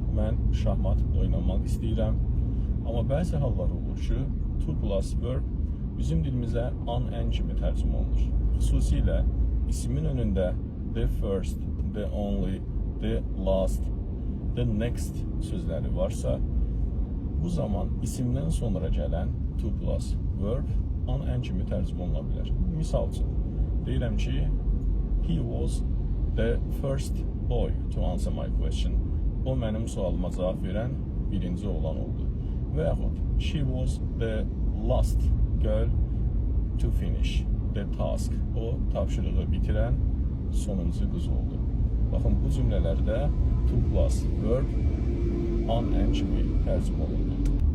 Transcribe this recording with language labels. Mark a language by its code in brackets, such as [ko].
[az] Mən şahmat oynamaq istəyirəm. Amma bəzi hallar olur ki, to plus verb bizim dilimizə an kimi tərcümə olunur. Xüsusilə ismin önündə the first, the only, the last, the next sözləri varsa, bu zaman isimdən sonra gələn to plus verb an kimi tərcümə oluna bilər. Misal üçün, deyirəm ki, [en] he was the first boy to answer my question. [az] O mənim sualıma cavab verən birinci olan oldu. Və yaxud, [en] she was the last girl to finish the task. [az] O tapşırığı bitirən sonuncu qız oldu. Baxın, bu cümlələrdə to plus verb an kimi tərcümə olundu.